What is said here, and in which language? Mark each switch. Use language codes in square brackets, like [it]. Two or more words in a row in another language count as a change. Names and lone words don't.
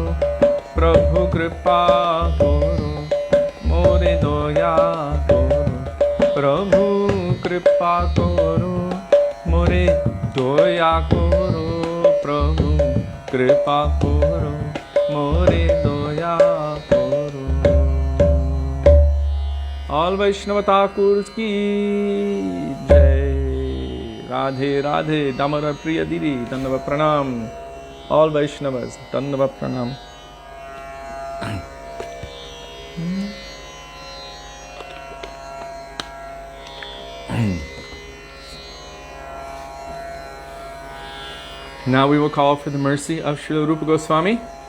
[bn] প্রভু কৃপা করো মোরে দয়া করো প্রভু কৃপা করো মোরে দয়া করো প্রভু কৃপা করো মোরে দয়া করো [en] All Vaishnava Thakurs [hi] की जय. राधे राधे, दामरा प्रिया दीदी, दंडवत प्रणाम. [en] All Vaishnavas, [hi] दंडवत प्रणाम. [en] Now we will call for the mercy of Srila Rupa Goswami.